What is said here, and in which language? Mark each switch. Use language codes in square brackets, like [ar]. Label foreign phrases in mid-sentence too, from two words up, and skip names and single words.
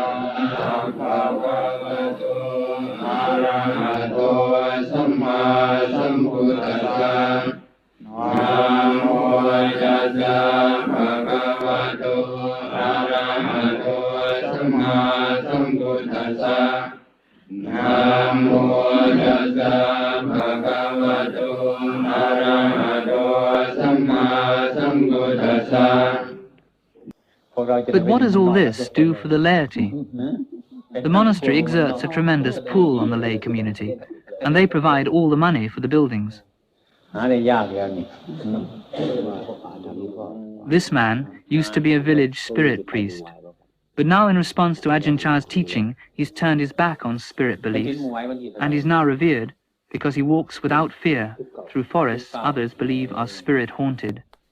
[pi] Bhagavato Arahato Samma Sambuddhassa Namo Tassa Bhagavato Arahato Samma Sambuddhassa Namo Tassa Bhagavato Arahato Samma Sambuddhassa [en] But what does all this do for the laity? The monastery exerts a tremendous pull on the lay community, and they provide all the money for the buildings. This man used to be a village spirit priest, but now in response to Ajahn Chah's teaching, he's turned his back on spirit beliefs, and is now revered because he walks without fear through forests others believe are spirit-haunted.